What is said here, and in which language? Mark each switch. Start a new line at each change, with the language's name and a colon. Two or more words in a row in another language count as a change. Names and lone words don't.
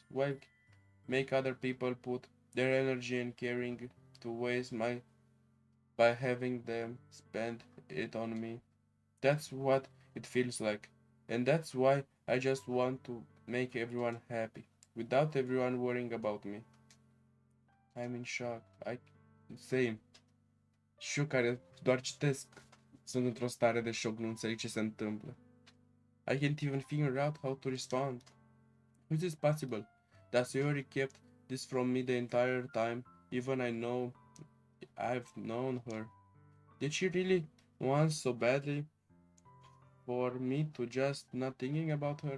English: Why make other people put their energy and caring to waste my by having them spend it on me? That's what it feels like. And that's why I just want to make everyone happy, without everyone worrying about me. I'm in shock. Same.
Romanian: Și eu care doar citesc sunt într-o stare de șoc, nu înțeleg ce se întâmplă.
English: I can't even figure out how to respond. Is this possible? That Sayori kept this from me the entire time, even I know I've known her. Did she really want so badly for me to just not thinking about her?